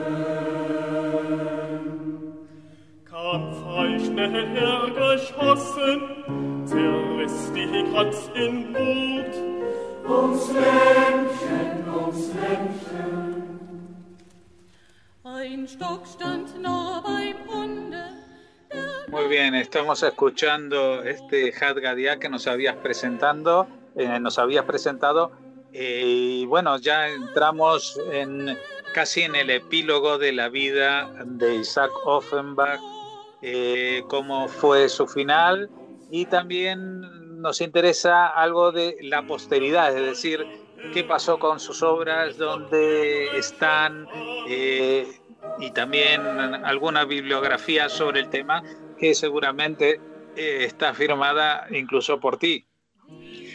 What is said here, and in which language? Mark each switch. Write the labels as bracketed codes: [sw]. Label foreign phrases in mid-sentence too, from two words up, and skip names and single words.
[de] Kam schnell hergeschossen, zerriss die Katz in Wut. Ums Lämmchen. Ein Stock stand nah beim Hunde. [es] Muy bien, estamos escuchando este Hadgadiá que nos habías presentado, y bueno, ya entramos casi en el epílogo de la vida de Isaac Offenbach, cómo fue su final, y también nos interesa algo de la posteridad, es decir, qué pasó con sus obras, dónde están, y también alguna bibliografía sobre el tema que seguramente está firmada incluso por ti.